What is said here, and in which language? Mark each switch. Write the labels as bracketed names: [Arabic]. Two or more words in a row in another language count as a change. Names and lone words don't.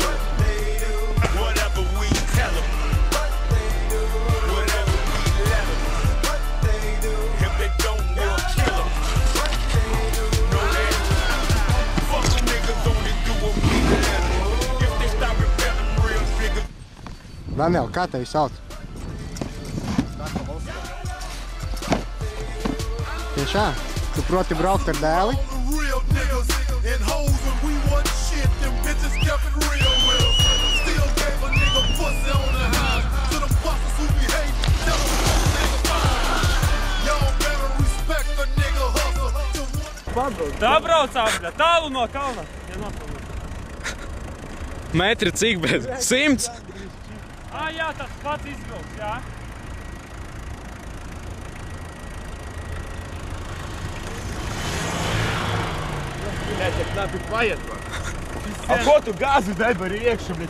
[English] Whatever we tell them, whatever we let them. If they don't, we'll kill them. Know that. Fuck them niggas only do what we let them. If they stop rebelling, real niggas. [Latvian] Daniel, kā tevi sauc? Tiešām? Tu proti braukt ar dēli? [English] Real niggas and hoes when we wasn't shit, them bitches kept it real with us. Still gave a nigga pussy on the high to the busters who be hating. Tell them fuck nigga fine. Y'all better respect the nigga hustle. [Latvian] Tā braucām, bļa, tālu no kalna. Metri cik, bet 100? Jā, tas pats izvilks, jā. A ko tu gāzi nebari iekšu, bļa?